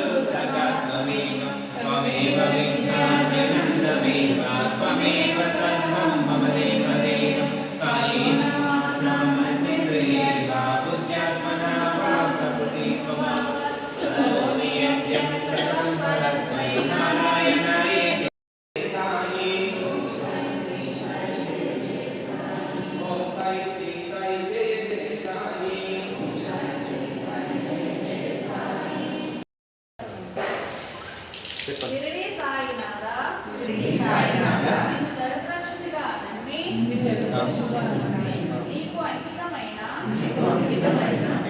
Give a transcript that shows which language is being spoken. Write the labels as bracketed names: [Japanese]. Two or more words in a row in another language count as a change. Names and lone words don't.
[Sanskrit] सखा त्वमेव विज्ञानम् त्वमेव त्वमेव सर्वं मम देवदेवं कायेन वाचा मनसेन्द्रियैर्वा बुद्ध्यात्मना वा प्रकृतिस्वभावा करोमि यद्यत् सकलं परस्मै नारायणायेति साई ॐ साई श्री साई जय जय साई ॐ साई [Telugu] షిరిడి సాయినాథ శ్రీ సాయినాథ నిన్ను జగద్రక్షకుడిగా నమ్మి నీకు అంకితమైన